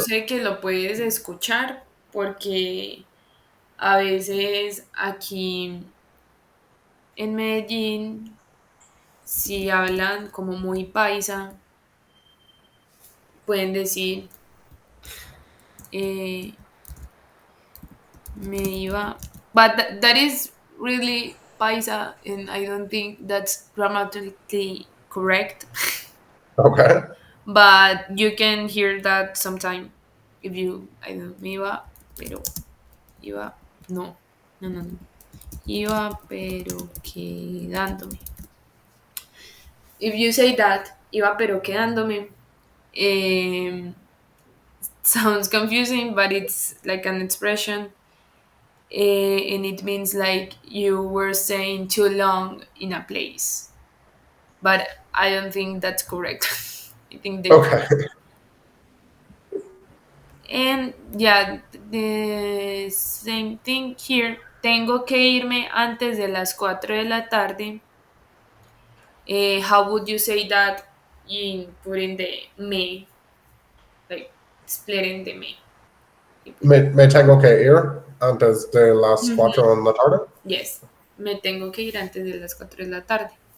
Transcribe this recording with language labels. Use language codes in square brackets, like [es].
[es] sé que lo puedes escuchar porque a veces aquí en Medellín, si hablan como muy paisa, pueden decir, eh, me iba. [en] But that is really paisa, and I don't think that's grammatically correct. Okay. But you can hear that sometime if you, I don't know, [es] me iba, pero iba, no, no. Iba, pero quedándome. [en] If you say that, [es] iba, pero quedándome, [en] sounds confusing, but it's like an expression, and it means like you were staying too long in a place. But I don't think that's correct. I think that. Okay. And yeah, the same thing here. [es] Tengo que irme antes de las 4 de la tarde. [en] How would you say that in putting the me, like splitting the me? You put- [es] Me tengo que ir antes de las Mhm. 4 en la tarde. Yes, me tengo que ir antes de las 4 de la tarde.